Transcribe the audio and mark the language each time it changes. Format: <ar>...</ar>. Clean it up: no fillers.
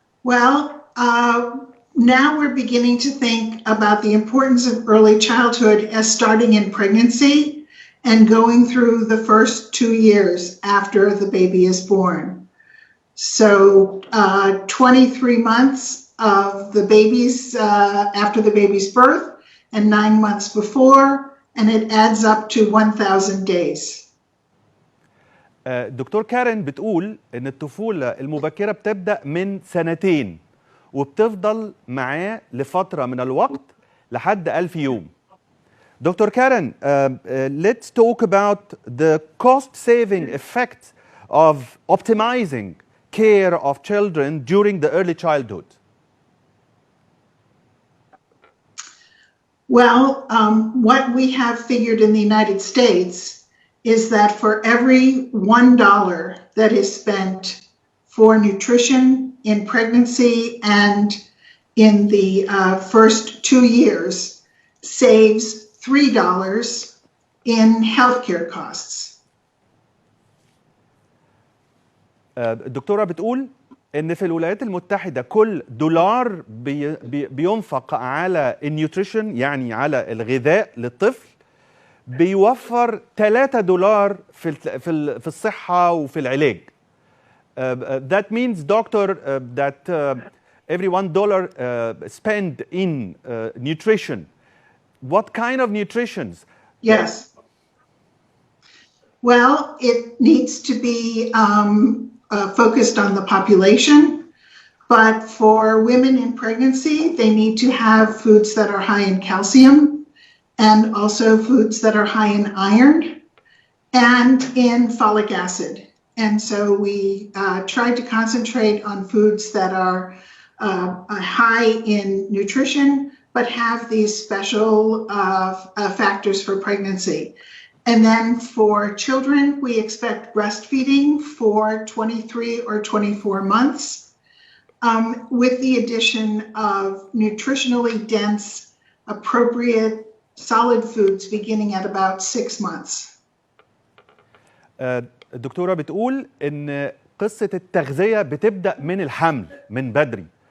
<en>Well, now we're beginning to think about the importance of early childhood as starting in pregnancy and going through the first 2 years after the baby is born. So 23 months of the baby's after the baby's birth and 9 months before, and it adds up to 1,000 days.</en> <ar>دكتور كارين بتقول ان الطفولة المبكرة بتبدأ من 2 وبتفضل معاه لفترة من الوقت لحد 1000 يوم.</ar> <en>Doctor Karen, let's talk about the cost-saving effect of optimizing care of children during the early childhood. Well, what we have figured in the United States is that for every $1 that is spent for nutrition in pregnancy and in the first 2 years saves $3 in healthcare costs.</en> <ar>الدكتورة بتقول إن في الولايات المتحدة كل $1 بينفق على النيوتريشن، يعني على الغذاء للطفل، بيوفر $3 في الصحة وفي العلاج.</ar> <en>That means, doctor, that every $1 spent in nutrition. What kind of nutritions? Yes. Well, it needs to be focused on the population, but for women in pregnancy, they need to have foods that are high in calcium and also foods that are high in iron and in folic acid. And so we tried to concentrate on foods that are high in nutrition, but have these special factors for pregnancy. And then for children, we expect breastfeeding for 23 or 24 months, with the addition of nutritionally dense, appropriate, solid foods beginning at about 6 months.</en> <ar>الدكتورة بتقول إن قصة التغذية بتبدأ من الحمل من بدري.</ar>